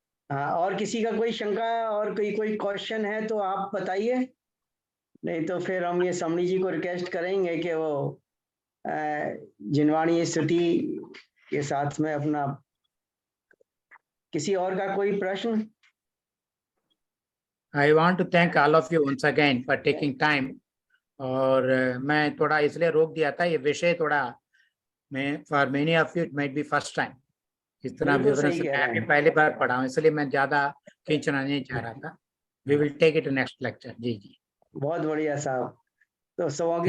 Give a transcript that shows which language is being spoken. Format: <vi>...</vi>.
<hi>हाँ, और किसी का कोई शंका और कोई क्वेश्चन है तो आप बताइए, नहीं तो फिर हम ये समरी जी को रिक्वेस्ट करेंगे कि वो जिनवाणी स्तुति के साथ में अपना, किसी और का कोई प्रश्न?</hi> <en>I want to thank all of you once again for taking time</en> <hi>और मैं थोड़ा इसलिए रोक दिया था, ये विषय थोड़ा मैं</hi> <en>for many of you it might be first time</en> <hi>इस तरह बिल्कुल विवरण सही से कह मैं रहे भी हैं। पहली बार पढ़ा हूँ, इसलिए मैं ज्यादा खींचना नहीं चाह रहा था।</hi> <en>We will take it next lecture.</en> <hi>जी जी, बहुत बढ़िया साहब। तो सबों की</hi>